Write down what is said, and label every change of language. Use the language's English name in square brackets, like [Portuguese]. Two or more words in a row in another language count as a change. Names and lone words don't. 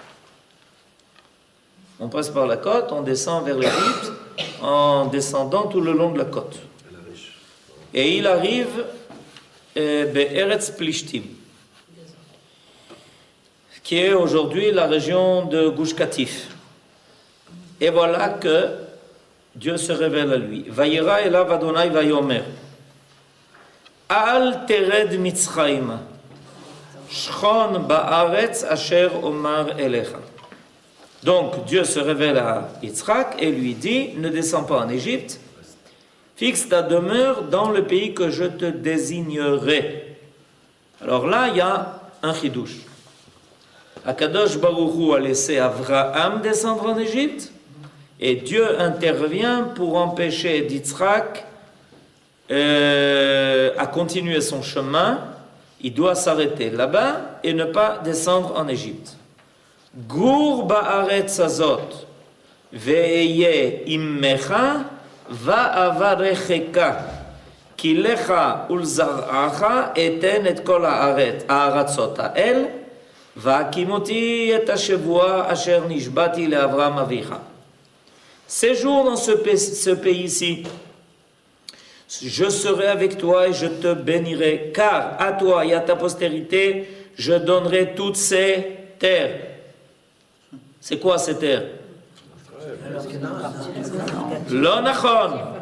[French] On passe par la côte, on descend vers l'Égypte en descendant tout le long de la côte. Et il arrive [Hebrew] בארץ פלשתים, [French] qui est aujourd'hui la région de Gush Katif. Et voilà que Dieu se révèle à lui. [Hebrew] וירא אליו ה' ויאמר. אל תרד מצרים, שכן בארץ אשר אמר אליך. [French] Donc Dieu se révèle à Yitzhak et lui dit, ne descends pas en Égypte, fixe ta demeure dans le pays que je te désignerai. Alors là, il y a un chidouche. Akadosh Baruch Hu a laissé Abraham descendre en Égypte et Dieu intervient pour empêcher Yitzhak à continuer son chemin. Il doit s'arrêter là-bas et ne pas descendre en Égypte. [Hebrew] גור בארץ הזאת ואהיה עמך ואברכך כי לך ולזרעך אתן את כל הארצות האל והקמתי את השבועה אשר נשבעתי לאברהם אביך. [French] Séjourne dans ce pays-ci. Je serai avec toi et je te bénirai, car à toi et à ta postérité, je donnerai toutes ces terres. C'est quoi ces terres? [Hebrew] לא נכון.